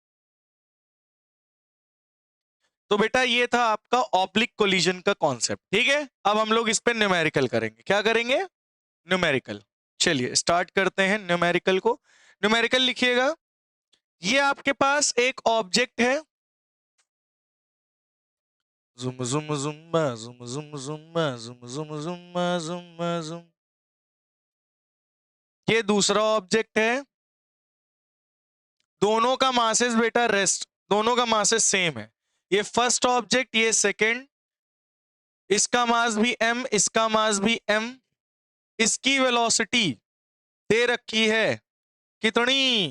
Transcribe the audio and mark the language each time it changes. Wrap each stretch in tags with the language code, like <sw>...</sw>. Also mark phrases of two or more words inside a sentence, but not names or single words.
<hi>तो बेटा ये था आपका</hi> <en>oblique collision</en> <hi>का कॉन्सेप्ट। ठीक है, अब हम लोग इस पे न्यूमेरिकल करेंगे। क्या करेंगे? न्यूमेरिकल। चलिए स्टार्ट करते हैं न्यूमेरिकल को। न्यूमेरिकल लिखिएगा। ये आपके पास एक ऑब्जेक्ट है, जुम जुम जुम्बा जुम जुम जुम्बा जुम जुम जुम्बा जुम्बा जुम। ये दूसरा ऑब्जेक्ट है, दोनों का मासेस बेटा रेस्ट, दोनों का</hi> <en>masses same</en> <hi>है। ये</hi> <en>first object,</en> <hi>ये सेकंड, इसका मास भी m, इसका मास भी m। इसकी वेलोसिटी दे रखी है कितनी?</hi>